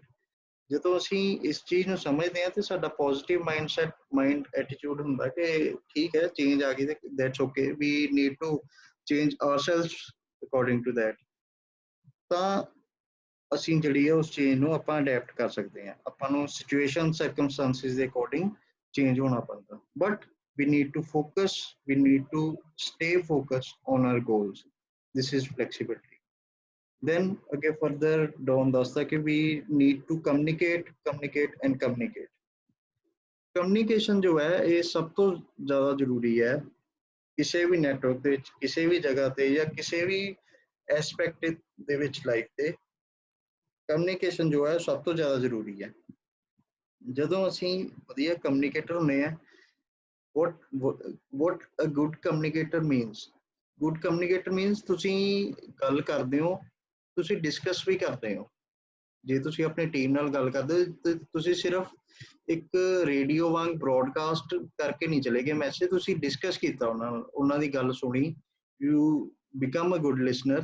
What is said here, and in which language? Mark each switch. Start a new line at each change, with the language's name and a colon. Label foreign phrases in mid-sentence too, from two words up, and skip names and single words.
Punjabi: ਜਦੋਂ ਅਸੀਂ ਇਸ ਚੀਜ਼ ਨੂੰ ਸਮਝਦੇ ਹਾਂ ਤੇ ਸਾਡਾ
English: positive mind attitude
Punjabi: ਹੁੰਦਾ ਕਿ ਠੀਕ ਹੈ ਚੇਂਜ ਆ ਗਈ ਤੇ
English: that's okay, we need to change ourselves according to that.
Punjabi: ਤਾਂ ਅਸੀਂ ਜਿਹੜੀ ਹੈ ਉਸ ਚੇਂਜ ਨੂੰ ਆਪਾਂ ਅਡੈਪਟ ਕਰ ਸਕਦੇ ਹਾਂ, ਆਪਾਂ ਨੂੰ
English: situation circumstances
Punjabi: ਦੇ ਅਕੋਰਡਿੰਗ ਚੇਂਜ ਹੋਣਾ ਪੈਂਦਾ।
English: ਬਟ we need to focus, we need to stay focused on our goals. This is flexibility. Then again further down
Punjabi: ਦੱਸਦਾ ਕਿ
English: we need to communicate and communicate.
Punjabi: ਕਮਿਊਨੀਕੇਸ਼ਨ ਜੋ ਹੈ ਇਹ ਸਭ ਤੋਂ ਜ਼ਿਆਦਾ ਜ਼ਰੂਰੀ ਹੈ ਕਿਸੇ ਵੀ ਨੈਟਵਰਕ ਦੇ ਵਿੱਚ, ਕਿਸੇ ਵੀ ਜਗ੍ਹਾ ਤੇ ਜਾਂ ਕਿਸੇ ਵੀ ਐਸਪੈਕਟ ਦੇ ਵਿੱਚ ਲਾਈਫ ਤੇ ਕਮਿਊਨੀਕੇਸ਼ਨ ਜੋ ਹੈ ਸਭ ਤੋਂ ਜ਼ਿਆਦਾ ਜ਼ਰੂਰੀ ਹੈ। ਜਦੋਂ ਅਸੀਂ ਵਧੀਆ ਕਮਿਊਨੀਕੇਟਰ ਹੁੰਦੇ ਆ,
English: what a good communicator means, good communicator means
Punjabi: ਤੁਸੀਂ ਗੱਲ ਕਰਦੇ ਹੋ, ਤੁਸੀਂ ਡਿਸਕਸ ਵੀ ਕਰਦੇ ਹੋ। ਜੇ ਤੁਸੀਂ ਆਪਣੀ ਟੀਮ ਨਾਲ ਗੱਲ ਕਰਦੇ ਹੋ ਤੇ ਤੁਸੀਂ ਸਿਰਫ ਇੱਕ ਰੇਡੀਓ ਵਾਂਗ ਬ੍ਰੌਡਕਾਸਟ ਕਰਕੇ ਨਹੀਂ ਚਲੇ ਗਏ ਮੈਸੇਜ, ਤੁਸੀਂ ਡਿਸਕਸ ਕੀਤਾ ਉਹਨਾਂ ਨਾਲ, ਉਹਨਾਂ ਦੀ ਗੱਲ ਸੁਣੀ,
English: You become a good listener.